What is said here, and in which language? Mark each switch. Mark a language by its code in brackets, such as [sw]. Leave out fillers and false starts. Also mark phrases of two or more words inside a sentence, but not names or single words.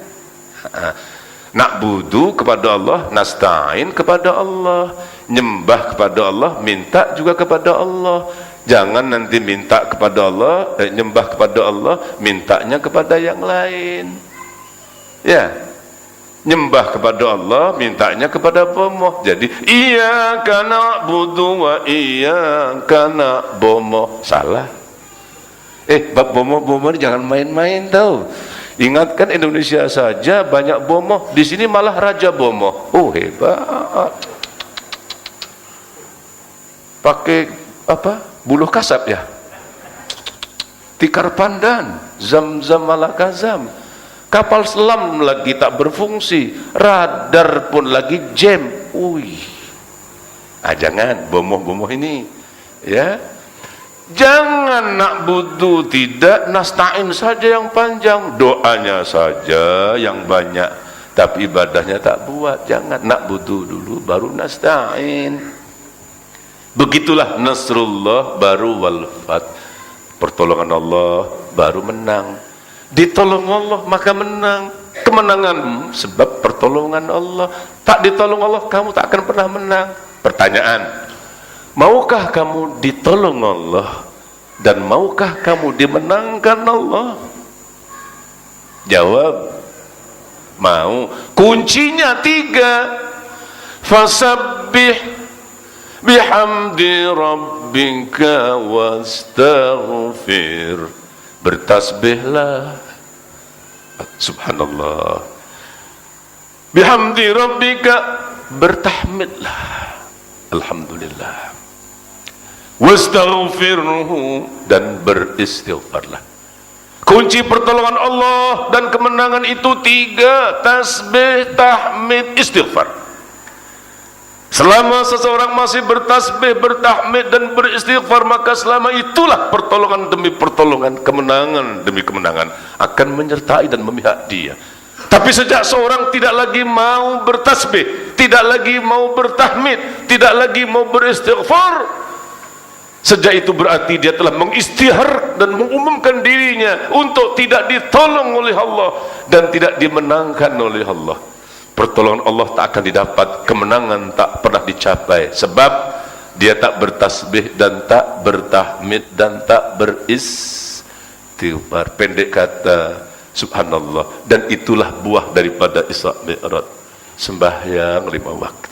[id] Na'budu kepada Allah, nasta'in kepada Allah. Nyembah kepada Allah, minta juga kepada Allah. Jangan nanti minta kepada Allah, nyembah kepada Allah, mintanya kepada yang lain. Ya. Nyembah kepada Allah, mintanya kepada bomoh. Jadi [ar] إياك نعبد وإياك نبومه. [id] Salah. Bab bomoh-bomoh jangan main-main tau. Ingatkan Indonesia saja banyak bomoh, di sini malah raja bomoh. Oh hebat. Pakai apa? Buluh kasap ya. Tikar pandan, zam-zam malakazam. Kapal selam lagi tak berfungsi, radar pun lagi jam. Jangan bomoh-bomoh ini. Ya. Jangan na'budu, tidak, nasta'in saja yang panjang, doanya saja yang banyak, tapi ibadahnya tak buat. Jangan, na'budu dulu baru nasta'in. Begitulah nasrullah baru [ar] والفتح. [id] Pertolongan Allah baru menang. Ditolong Allah maka menang. Kemenangan sebab pertolongan Allah. Tak ditolong Allah kamu tak akan pernah menang. Pertanyaan, maukah kamu ditolong Allah dan maukah kamu dimenangkan Allah? Jawab, mau. Kuncinya 3. [ar] فسبح بحمد ربك واستغفر. [id] Bertasbihlah, subhanallah, [ar] بحمد ربك, [id] bertahmidlah, alhamdulillah, wastaghfirhu, dan beristighfarlah. Kunci pertolongan Allah dan kemenangan itu 3: tasbih, tahmid, istighfar. Selama seseorang masih bertasbih, bertahmid dan beristighfar, maka selama itulah pertolongan demi pertolongan, kemenangan demi kemenangan akan menyertai dan memihak dia. Tapi sejak seorang tidak lagi mau bertasbih, tidak lagi mau bertahmid, tidak lagi mau beristighfar, sejak itu berarti dia telah mengistihar dan mengumumkan dirinya untuk tidak ditolong oleh Allah dan tidak dimenangkan oleh Allah. pertolongan Allah tak akan didapat, kemenangan tak pernah dicapai, sebab dia tak bertasbih dan tak bertahmid dan tak beristighfar. Pendek kata, subhanallah. Dan itulah buah daripada Isra Mi'raj, sembahyang 5 waktu.